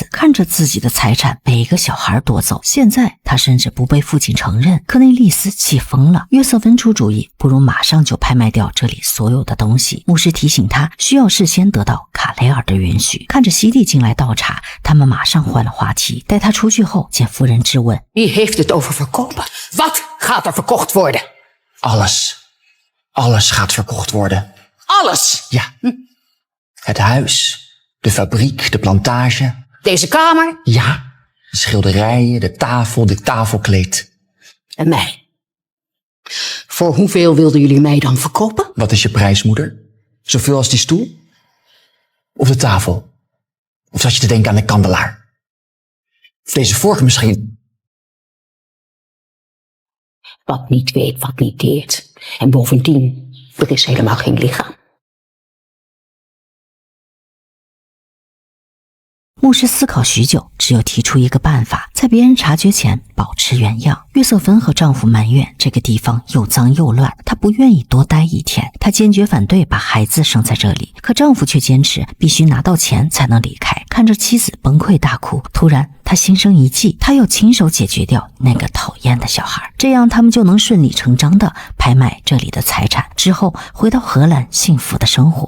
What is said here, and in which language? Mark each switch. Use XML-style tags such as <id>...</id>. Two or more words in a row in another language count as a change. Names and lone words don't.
<zh>看着自己的财产被一个小孩夺走，现在他甚至不被父亲承认。科内利斯气疯了，约瑟芬出主意，不如马上就拍卖掉这里所有的东西。牧师提醒他，需要事先得到卡雷尔的允许。看着西蒂进来倒茶，他们马上换了话题。带他出去后，见夫人质问</zh> <nl>Wie heeft het over verkopen? Wat gaat er verkocht worden? Alles. Alles gaat verkocht worden. Alles. Ja. Het huis, de fabriek, de plantage. Deze kamer Ja. De schilderijen, de tafel, dit tafelkleed. en mij. Voor hoeveel wilden jullie mij dan verkopen? Wat is je prijs, moeder? Zoveel als die stoel? Of de tafel? Of zat je te denken aan de kandelaar? Of deze vork misschien? Wat niet weet, wat niet deert. En bovendien, er is helemaal geen lichaam.</nl> <zh>牧师思考许久，只有提出一个办法，在别人察觉前保持原样。约瑟芬和丈夫埋怨这个地方又脏又乱，她不愿意多待一天，她坚决反对把孩子生在这里，可丈夫却坚持必须拿到钱才能离开。看着妻子崩溃大哭，突然他心生一计，他要亲手解决掉那个讨厌的小孩，这样他们就能顺理成章的拍卖这里的财产，之后回到荷兰幸福的生活。</zh>